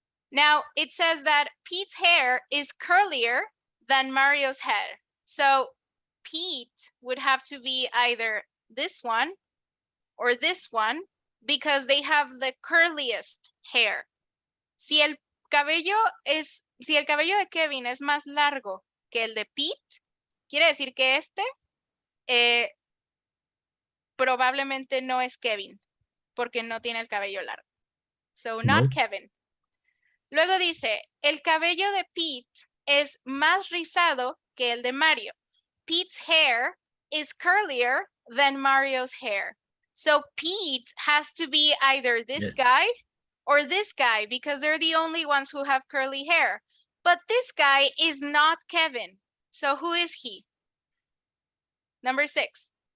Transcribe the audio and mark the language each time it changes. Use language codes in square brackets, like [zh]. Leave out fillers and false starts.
[en] Now, it says that Pete's hair is curlier than Mario's hair. So Pete would have to be either this one or this one because they have the curliest hair. [es] Si el cabello de Kevin es más largo que el de Pete, quiere decir que probablemente no es Kevin, porque no tiene el cabello largo. [en] So, not [es] No. [en] Kevin. [es] Luego dice, el cabello de Pete es más rizado que el de Mario. [en] Pete's hair is curlier than Mario's hair. So, Pete has to be either this Yes. guy or this guy because they're the only ones who have curly hair. But this guy is not Kevin. So, who is he? Number 6.